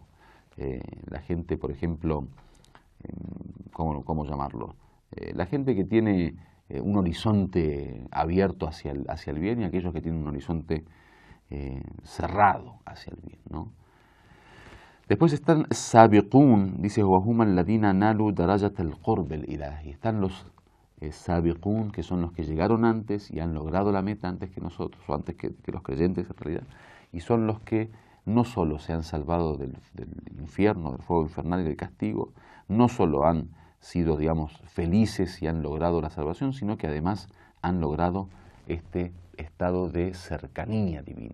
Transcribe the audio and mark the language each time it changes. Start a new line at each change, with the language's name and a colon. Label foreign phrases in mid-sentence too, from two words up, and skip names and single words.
Spanish: La gente, por ejemplo, ¿cómo llamarlo? La gente que tiene un horizonte abierto hacia el bien y aquellos que tienen un horizonte cerrado hacia el bien, ¿no? Después están sabiqun, dice
Arabic: وَهُمَ الَّذِينَ نَالُوا دَرَجَةَ الْقُرْبِ الْإِلَهِ.
Spanish: Están los sabiqun, que son los que llegaron antes y han logrado la meta antes que nosotros, o antes que los creyentes en realidad, y son los que no solo se han salvado del infierno, del fuego infernal y del castigo, no solo han sido, digamos, felices y han logrado la salvación, sino que además han logrado este estado de cercanía divina.